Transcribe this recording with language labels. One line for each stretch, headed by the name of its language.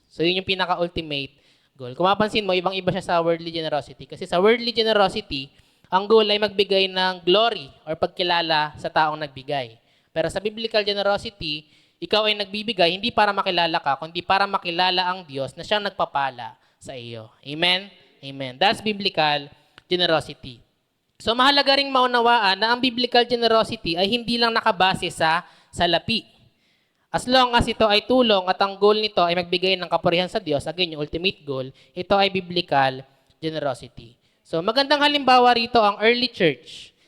Filipino: So, yun yung pinaka-ultimate goal. Kung mapansin mo, ibang-iba siya sa worldly generosity. Kasi sa worldly generosity, ang goal ay magbigay ng glory or pagkilala sa taong nagbigay. Pero sa biblical generosity, ikaw ay nagbibigay hindi para makilala ka, kundi para makilala ang Diyos na siyang nagpapala sa iyo. Amen? Amen.
English: That's biblical generosity.
Filipino: So mahalaga ring maunawaan na ang biblical generosity ay hindi lang nakabase sa salapi. As long as ito ay tulong at ang goal nito ay magbigay ng kapurihan sa Diyos, again, yung ultimate goal, ito ay biblical generosity. So magandang halimbawa rito ang early church.